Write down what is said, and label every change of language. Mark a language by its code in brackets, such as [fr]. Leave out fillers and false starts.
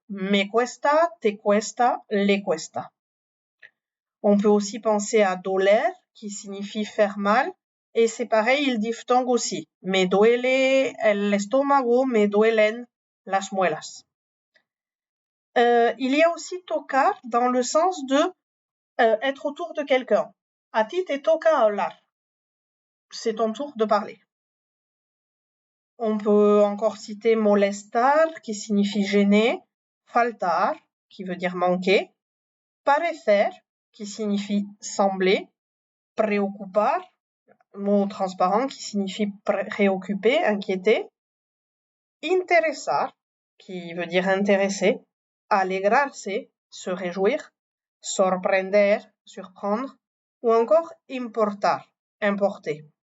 [es] Me cuesta, te cuesta, le cuesta. [fr] On peut aussi penser à doler, qui signifie faire mal. Et c'est pareil, il diphtongue aussi. [es] Me duele el estómago, me duelen las muelas. [fr] Il y a aussi tocar dans le sens de être autour de quelqu'un. [es] A ti te toca hablar. [fr] C'est ton tour de parler. On peut encore citer molestar, qui signifie gêner, faltar, qui veut dire manquer, parecer, qui signifie sembler, preocupar, mot transparent qui signifie préoccuper, inquiéter, interesar, qui veut dire intéresser, alegrarse, se réjouir, sorprender, surprendre, ou encore importar, importer.